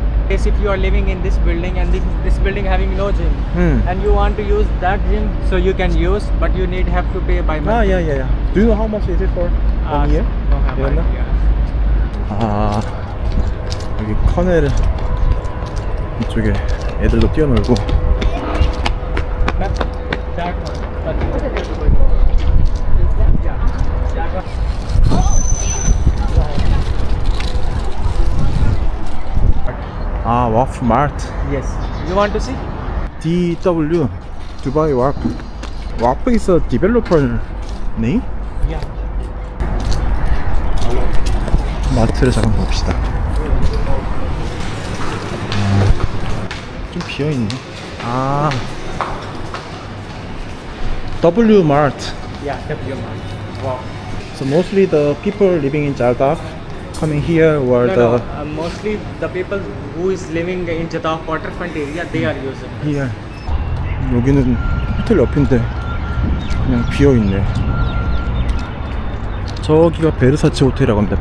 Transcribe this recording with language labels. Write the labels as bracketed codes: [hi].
[en] Yes, if you are living in this building and this building having no gym, and you want to use that gym, so you can use, but you have to pay by month. Yeah. Do you know how much is it for 1 year? No, have You know? idea. [ko] 여기 커넬 이쪽에 애들도 뛰어놀고. [en] That one. [ko] 와프 마트. [en] Yes. You want to see? [ko] DW 두바이 와프. [en] 와프 is a developer name? Yeah. [ko] 마트를 잠깐 봅시다. 좀 비어있네. [en] W Mart. Yeah, W Mart. Wow. So mostly the people living in Jaldaf coming here were No, mostly the people who is living in Jeddah waterfront area, they are using. here. [ko] 여기는 호텔 옆인데 그냥 비어있네. 저기가 베르사체 호텔이라고 합니다.